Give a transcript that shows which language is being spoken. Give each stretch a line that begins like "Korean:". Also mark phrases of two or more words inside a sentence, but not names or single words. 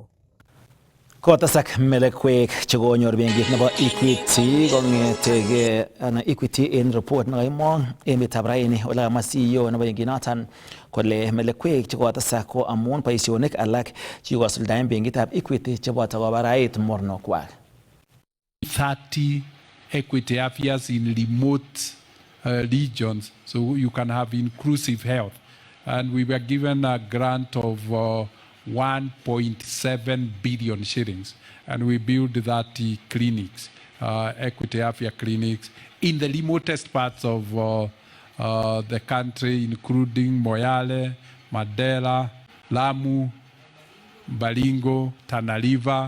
Kalenjin: Kotesak melekwek chekonyor benkit nebo Equity kong'etege Equity en report nekaimong emetab raini ole kamwa CEO nebo benkinoton kole melekwek chekotesak ko amun boisionik alak chekikosuldaen benkitab Equity cheboto kobarait mornokwak.
English: 30 equity areas in remote regions, so you can have inclusive health. And we were given a grant of 1.7 billion shillings, and we built 30 clinics, equity area clinics, in the remotest parts of the country, including Moyale, Mandera, Lamu, Baringo, Tana River.